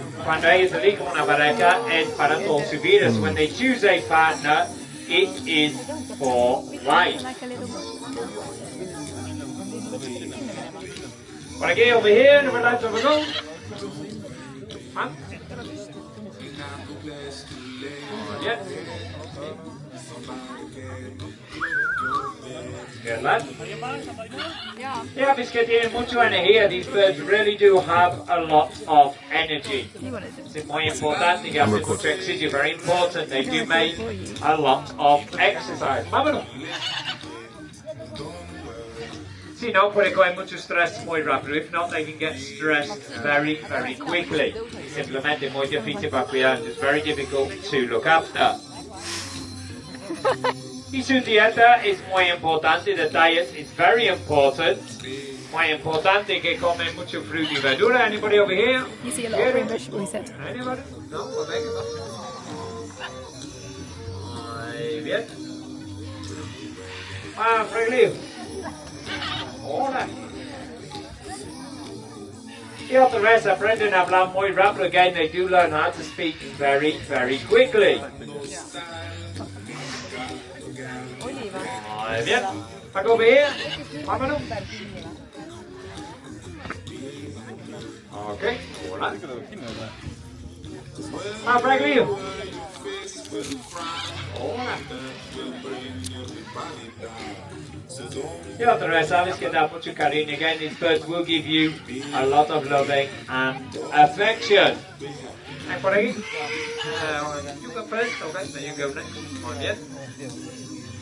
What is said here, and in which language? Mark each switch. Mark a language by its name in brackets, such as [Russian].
[Spanish] Cuando ellos eligen una pareja es para toda su vida. [English] So when they choose a partner, it is for life. [Spanish] Por aquí, [English] over here, number 9 of a go. Huh? Yeah. Good lad. Yeah, because [Spanish] que tienen mucha energía. [English] These birds really do have a lot of energy. [Spanish] Es muy importante que hacen mucho ejercicio. [English] Very important. They do make a lot of exercise. [Spanish] Vámonos. Si no, puede coger mucho stress muy rápido. [English] If not, they can get stressed very, very quickly. [Spanish] Simplemente muy difícil para cuidar. [English] It's very difficult to look after. [Spanish] Y su dieta es muy importante. [English] The diet is very important. [Spanish] Muy importante que comen mucho fruta y verdura. [English] Anybody over here? You see a lot of green vegetable, he said. Anybody? No? Well, venga. [Spanish] Muy bien. Ah, Franklin. Hola. Y otra vez aprenden a hablar muy rápido. [English] Again, they do learn how to speak very, very quickly. [Spanish] Muy bien. [English] Back over here. [Spanish] Vámonos. Okay. Hola. Ah, Franklin. Hola. Y otra vez, sabes que da mucho cariño. [English] Again, these birds will give you a lot of loving and affection. And [Spanish] por aquí. [English] You go first, okay? Then you go next. [Spanish] Muy bien.